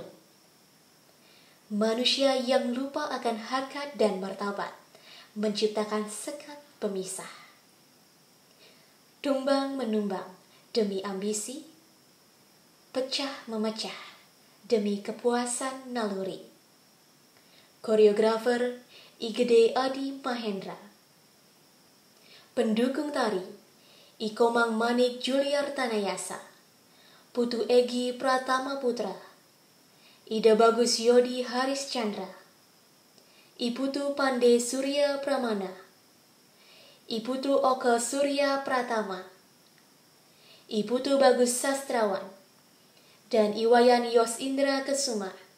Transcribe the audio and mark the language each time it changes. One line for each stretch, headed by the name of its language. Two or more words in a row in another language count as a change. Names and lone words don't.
Indonesian: Manusia yang lupa akan harkat dan martabat menciptakan sekat pemisah. Tumbang menumbang demi ambisi, pecah memecah demi kepuasan naluri. Koreografer Gede Mahendra. Pendukung tari Ikomang Manik Juliar Tanayasa, Putu Egi Pratama Putra, Ida Bagus Yodi Haris Chandra, Iputu Pande Surya Pramana, Iputu Oka Surya Pratama, Iputu Bagus Sastrawan, dan Iwayan Yos Indra Kesuma.